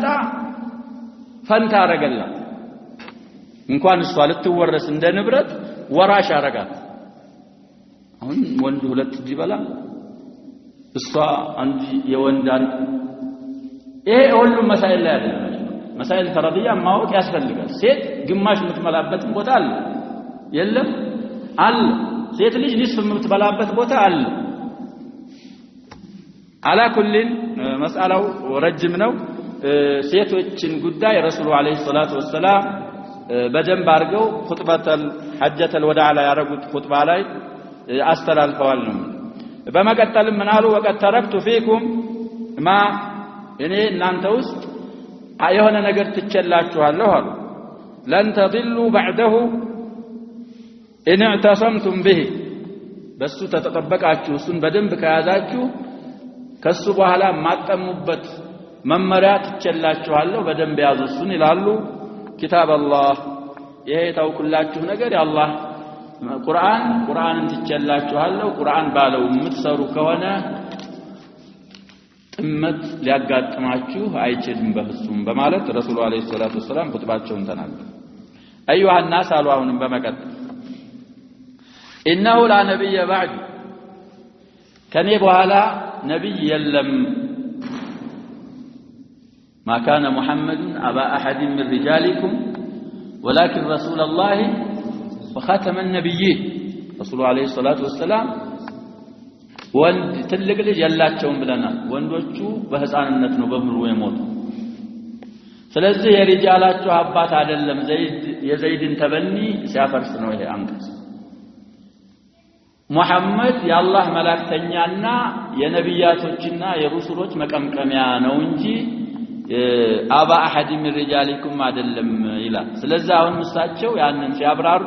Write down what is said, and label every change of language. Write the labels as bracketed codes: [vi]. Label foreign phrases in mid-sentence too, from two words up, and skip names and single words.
[am] ፈንታ አረጋላት እንኳን እሷ ልትወረስ እንደ ንብረት ወራሽ አረጋት አሁን ወንድ ሁለት ይበላ እሷ አንድ የወንዳን ይሄ ሁሉ መሳይል ላይ አይደለም [ar] مسائل فرضية [am] ማወቅ ያስፈልጋል ሴት ግማሽ የምትመላበትም ቦታ አለ የለም አለ ሴት ልጅ ንስፍ የምትበላበት ቦታ አለ [ar] على كل مسألة ورجم [am] ነው ሴቶችን ጉዳይ [ar] الرسول عليه الصلاة والسلام [am] በደንብ አድርገው [ar] خطبة حجة الوداع [am] ላይ ያረጉት ኹጥባ ላይ አስተላልፈዋል ነው በመቀጠልም ምን አሉ [ar] وقد تركت فيكم ما [am] እኔ እናንተ ውስጥ የሆነ ነገር ትቸላችኋለሁ አሉ [ar] لن تضلوا بعده إن اعتصمتم به [am] በሱ ተጠበቃችሁ እሱን በደንብ ከያዛችሁ ከሱ በኋላ ማጠሙበት መመሪያ ትቸላችኋለሁ በደንብ ያዙ እሱን ይላሉ [ar] كتاب الله [am] ይሄ ታውቁላችሁ ነገር የአላህ ቁርአንን ትቸላችኋለሁ ቁርአን ባለው የምትሰሩ ከሆነ ጥመት ሊያጋጥማችሁ አይችልም በፍጹም በማለት [ar] الرسول عليه الصلاة والسلام [am] ኹጥባቸውን ተናገሩ [ar] أيها الناس [am] አሉ አሁንም በመቀጠል [ar] انه لا نبي بعد [am] ከኔ በኋላ ነብይ የለም [ar] ما كان محمد ابا احد من رجالكم ولكن رسول الله وخاتم النبيين رسول عليه الصلاه والسلام [am] ወንድ ትልቅ ልጅ ያላቸውም ብለናል ወንዶቹ በህፃንነት ነው በብሩ የሞቱ ስለዚህ የሪጃላቸው አባት አይደለም ዘይድ የዘይድን ተበኒ ሲያፈርስ ነው ይሄ አንቀጽ ሙሐመድ የአላህ መላእክተኛና የነቢያቶችና የሩሱሎች መቀምቀሚያ ነው እንጂ [ar] أبا أحد من رجالكم [am] አይደለም ይላል። ስለዚህ አሁን እሳቸው ያንን ሲያብራሩ